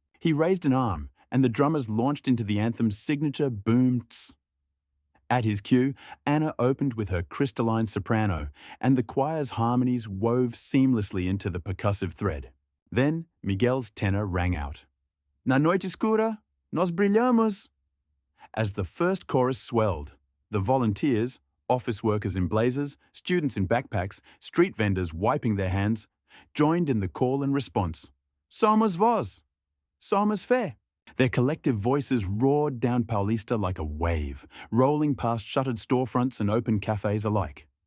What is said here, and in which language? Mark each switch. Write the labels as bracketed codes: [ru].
[en] He raised an arm, and the drummers launched into the anthem's signature boom-ts. At his cue, Anna opened with her crystalline soprano, and the choir's harmonies wove seamlessly into the percussive thread. Then Miguel's tenor rang out. [pt] Na noite escura, nós brilhamos. [en] As the first chorus swelled, the volunteers, office workers in blazers, students in backpacks, street vendors wiping their hands, joined in the call and response. [pt] Somos Voz, Somos Fe. [en] Their collective voices roared down Paulista like a wave, rolling past shuttered storefronts and open cafes alike.